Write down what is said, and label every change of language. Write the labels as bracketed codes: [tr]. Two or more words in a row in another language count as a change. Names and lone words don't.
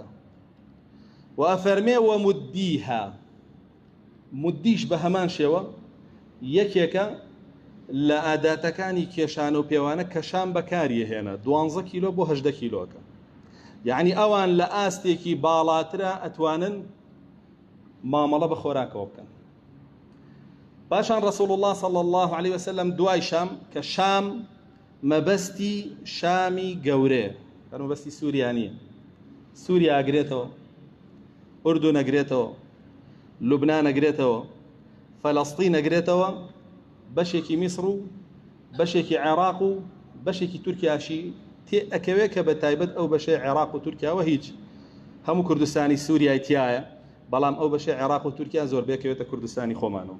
[ckb] و ئەفەرمێ وەمودیها، مودیش بە هەمان شێوە یەکێکە لە ئاداتەکانی کێشان و پێوانە کە شام بەکاریهێنە، 12 کیلۆ بۆ 18 کیلۆکە. یعنی ئەوان لە ئاستێکی باڵاترە ئەتوانن مامەڵە بە خۆراکەوە بکەن. پاشان [ar] رسول الله صلى الله عليه وسلم [ckb] دوای شام کە شام مەبەستی شامی گەورەیە، مەبەستی سووریا نییە، سووریا ئەگرێتەوە، ئوردون ئەگرێتەوە، لوبنان ئەگرێتەوە، فەلەستین ئەگرێتەوە، بەشێکی میسر و بەشێکی عێراق و بەشێکی تورکیاشی تێ ئەکەوێت کە بە تایبەت ئەو بەشەی عێراق و تورکیاوە هیچ هەموو کوردستانی سووریای تایە، بەڵام ئەو بەشەی عێراق و تورکیا زۆر بێکەوێتە کوردستانی خۆمانەوە.